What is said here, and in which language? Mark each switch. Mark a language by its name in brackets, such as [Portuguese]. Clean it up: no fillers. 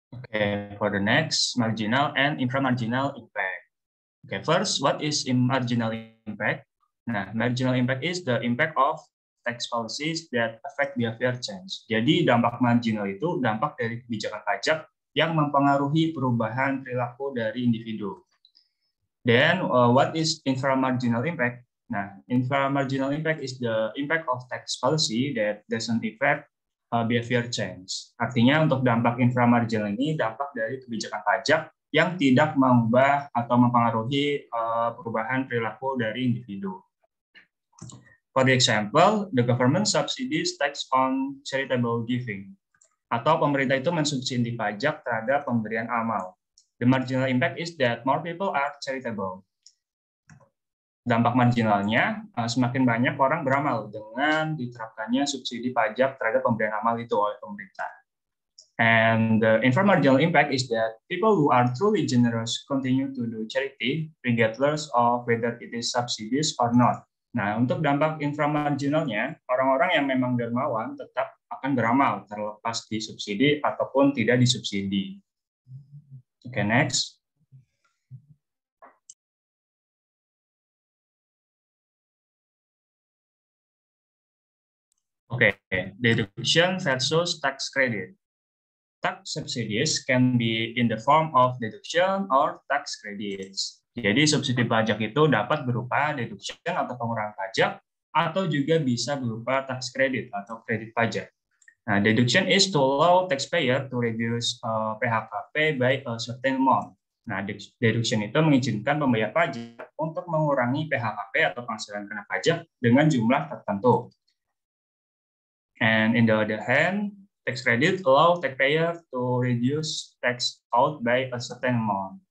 [English] Okay, for the next, marginal and inframarginal impact. Okay, first, what is marginal impact? Nah, marginal impact is the impact of tax policies that affect behavior change. [Indonesian] Jadi dampak marginal itu dampak dari kebijakan pajak yang mempengaruhi perubahan perilaku dari individu. [English] Then, what is inframarginal impact? Nah, inframarginal impact is the impact of tax policy that doesn't affect behavior change. [Indonesian] Artinya untuk dampak inframarginal ini dampak dari kebijakan pajak yang tidak mengubah atau mempengaruhi perubahan perilaku dari individu. [English] For the example, the government subsidies tax on charitable giving. [Indonesian] Atau pemerintah itu mensubsidi pajak terhadap pemberian amal. [English] The marginal impact is that more people are charitable. [Indonesian] Dampak marginalnya, semakin banyak orang beramal dengan diterapkannya subsidi pajak terhadap pemberian amal itu oleh pemerintah. [English] And the inframarginal impact is that people who are truly generous continue to do charity regardless of whether it is subsidies or not. [Indonesian] Nah, untuk dampak inframarginalnya, orang-orang yang memang dermawan tetap akan beramal terlepas disubsidi ataupun tidak disubsidi. Okay, next. [English] Okay, deduction versus tax credit. Tax subsidies can be in the form of deduction or tax credits. [Indonesian] Jadi subsidi pajak itu dapat berupa deduction atau pengurangan pajak atau juga bisa berupa tax credit atau kredit pajak. [English] Nah, deduction is to allow taxpayer to reduce PHKP by a certain amount. [Indonesian] Nah, deduction itu mengizinkan pembayar pajak untuk mengurangi PHKP atau penghasilan kena pajak dengan jumlah tertentu. [English] And in the other hand, tax credit allow taxpayer to reduce tax out by a certain amount.